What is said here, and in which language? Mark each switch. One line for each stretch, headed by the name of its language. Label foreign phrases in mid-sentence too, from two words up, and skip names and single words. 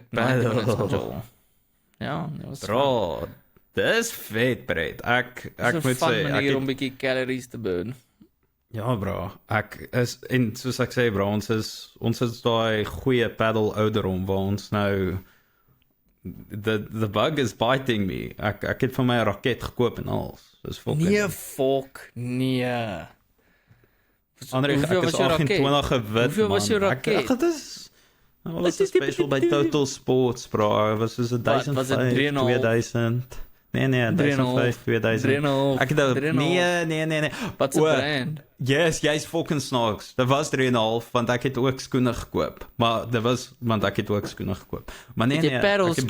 Afrikaans: Paddle. 90 minutes van Joel. Ja, dit was Bro, dis vet breed. Ek moet sê, ek manier om 'n bietjie calories te burn. ja bro, ek is, en soos ek sê bro, ons is daai goeie paddle ouderdom waar ons nou
English: the bug is biting me.
Afrikaans: Ek het vir my 'n raket gekoop en alles. Dis fucking Nee, fok, nee. Andre, Hoeveel ek is was jou 28 gewit. Hoeveel was jou raket? Dit is was special by Total Sports, bro. Was soos 1005, was dit 3,5? 2000. Nee, 1005, 2000. 3,5. Ek het nee. Wat 'n O, brand? Yes, jy's fucking snaaks. Dit was 3,5 want ek het ook skoene gekoop. Maar dit was want ek het ook skoene gekoop. Maar nee, Het jy paddle ek het